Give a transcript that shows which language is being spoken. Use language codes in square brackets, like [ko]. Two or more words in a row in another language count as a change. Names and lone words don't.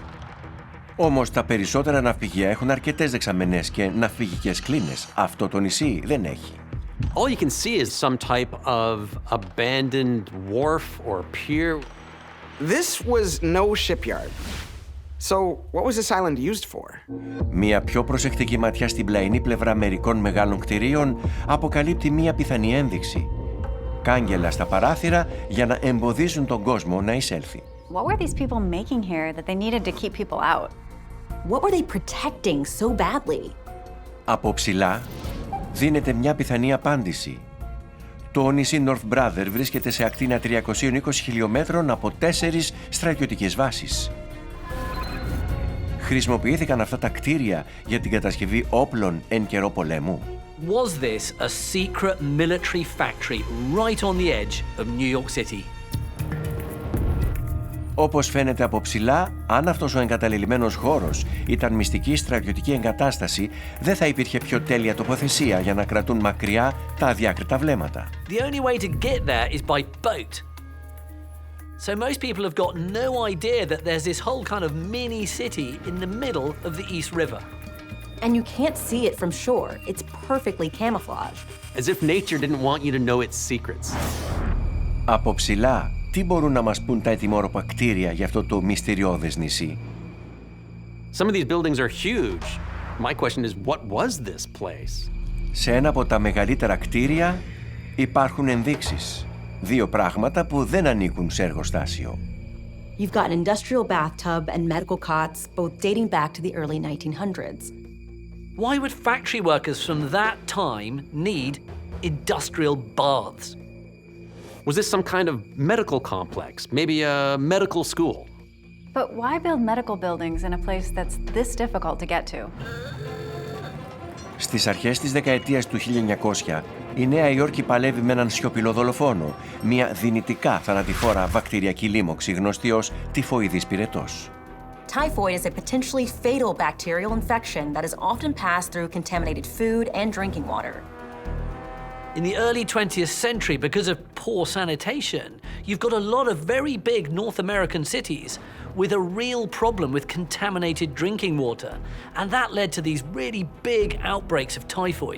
[el] Όμως τα περισσότερα ναυπηγεία έχουν αρκετές δεξαμενές και ναυπηγικές κλίνες. Αυτό το νησί δεν έχει. [en] All you can see is some type of abandoned wharf or pier. This was no shipyard. So, what was this island used for? [el] Μία πιο προσεκτική ματιά στην πλαϊνή πλευρά μερικών μεγάλων κτηρίων αποκαλύπτει μία πιθανή ένδειξη. Κάγκελα στα παράθυρα για να εμποδίζουν τον κόσμο να εισέλθει. [en] What were these people making here that they needed to keep people out? What were they protecting so badly? [el] Από ψηλά δίνεται μια πιθανή απάντηση. Το νησί North Brother βρίσκεται σε ακτίνα 320 χιλιόμετρων από 4 στρατιωτικές βάσεις. Χρησιμοποιήθηκαν αυτά τα κτίρια για την κατασκευή όπλων εν καιρό πολέμου. [en] Was this a secret military factory right on the edge of New York City? [el] Όπως φαίνεται από ψηλά, αν αυτός ο εγκαταλελειμμένος χώρος ήταν μυστική στρατιωτική εγκατάσταση, δεν θα υπήρχε πιο τέλεια τοποθεσία για να κρατούν μακριά τα αδιάκριτα βλέμματα. [en] The only way to get there is by boat. So most people have got no idea that there's this whole kind of mini city in the middle of the East River. And you can't see it from shore. It's perfectly camouflaged. As if nature didn't want you to know its secrets. [el] Από ψηλά, τι μπορούν να μας πούν τα ετοιμόρροπα κτίρια για αυτό το μυστηριώδες νησί? [en] Some of these buildings are huge. My question is, what was this place? [el] Σε ένα από τα μεγαλύτερα κτίρια υπάρχουν ενδείξεις. Δύο πράγματα που δεν ανήκουν σε εργοστάσιο. [en] You've got an industrial bathtub and medical cots, both dating back to the early 1900s. Why would factory workers from that time need industrial baths? Was this some kind of medical complex? Maybe a medical school? But why build medical buildings in a place that's this difficult to get to? [el] Στις αρχές της δεκαετίας του 1900, η Νέα Υόρκη παλεύει με έναν σιωπηλό δολοφόνο, μια δυνητικά θανατηφόρα βακτηριακή λίμωξη γνωστή ως τυφοειδής πυρετός. [en] Typhoid is a potentially fatal bacterial infection that is often passed through contaminated food and drinking water. In the early 20th century, because of poor sanitation, you've got a lot of very big North American cities with a real problem with contaminated drinking water, and that led to these really big outbreaks of typhoid.